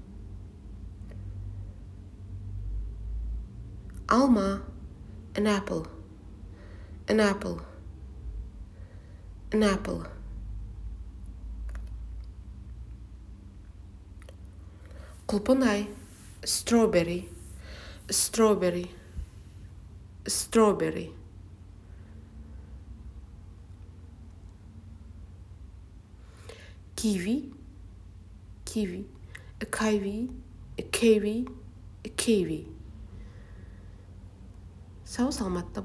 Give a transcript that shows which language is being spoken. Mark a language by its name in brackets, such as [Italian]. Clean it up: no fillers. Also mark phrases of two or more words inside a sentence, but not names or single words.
[English] Alma, an apple, an apple, an apple. [Kazakh] Құлпынай, [English] a strawberry, a strawberry, a strawberry. Kiwi, kiwi, a kiwi, a kiwi, a kiwi. [Kazakh] Сау саламатта